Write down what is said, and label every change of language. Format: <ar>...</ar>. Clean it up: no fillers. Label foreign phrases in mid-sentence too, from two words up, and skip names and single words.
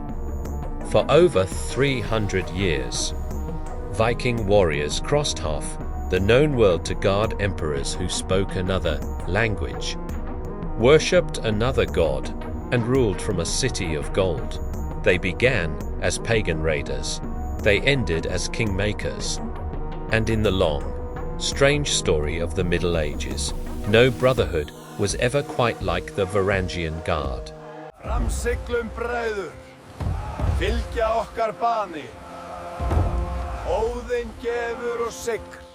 <en>For over 300 years, Viking warriors crossed half the known world to guard emperors who spoke another language, worshipped another god, and ruled from a city of gold. They began as pagan raiders. They ended as kingmakers. And in the long, strange story of the Middle Ages, no brotherhood was ever quite like the Varangian Guard.</en> <is>Framsiglum bræður, fylgja okkar bani. Óðinn gefur og sigr.</is>